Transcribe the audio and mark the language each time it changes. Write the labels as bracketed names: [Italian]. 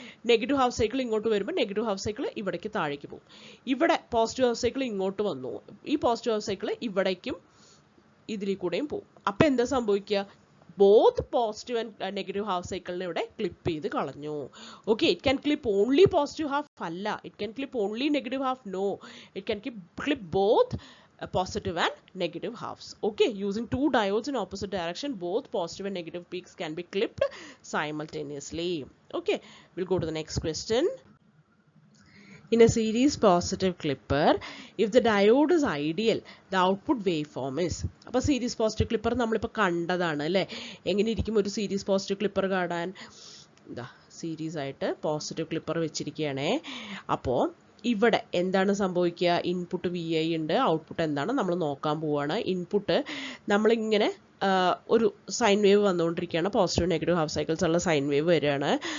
[Malayalam] Negative half cycle ഇങ്ങോട്ട് വരുമ്പോൾ negative half cycle ഇവിടേക്ക് താഴേക്ക് പോകും. ഇവിടെ പോസിറ്റീവ് ഹാഫ് സൈക്കിൾ ഇങ്ങോട്ട് വന്നു, ഈ പോസിറ്റീവ് ഹാഫ് സൈക്കിൾ ഇവിടേക്കും ഇതിൽ കൂടെയും പോകും. അപ്പം എന്താ സംഭവിക്കുക? Both positive and negative half സൈക്കിളിനെ ഇവിടെ ക്ലിപ്പ് ചെയ്ത് കളഞ്ഞു. [English] Okay, it can clip only positive half അല്ല, it can clip only negative half. No, it can clip both positive and negative halves. Okay, using two diodes in opposite direction, both positive and negative peaks can be clipped simultaneously. Okay, we'll go to the next question. In a series positive clipper, if the diode is ideal, the output waveform is. [Malayalam] അപ്പോൾ series positive clipper നമ്മളിപ്പോൾ കണ്ടതാണ് അല്ലേ? എങ്ങനെ ഇരിക്കും ഒരു series positive clipper കാണാൻ? ഇതാ series ആയിട്ട് പോസിറ്റീവ് ക്ലിപ്പർ വെച്ചിരിക്കുകയാണേ. അപ്പോൾ ഇവിടെ എന്താണ് സംഭവിക്കുക? ഇൻപുട്ട് വി ഐ ഉണ്ട്, ഔട്ട്പുട്ട് എന്താണ് നമ്മൾ നോക്കാൻ പോവുകയാണ്. ഇൻപുട്ട് നമ്മളിങ്ങനെ ഒരു സൈൻ വേവ് വന്നുകൊണ്ടിരിക്കുകയാണ്, പോസിറ്റീവ് നെഗറ്റീവ് ഹാഫ് സൈക്കിൾസ് ഉള്ള സൈൻ വേവ് വരികയാണ്.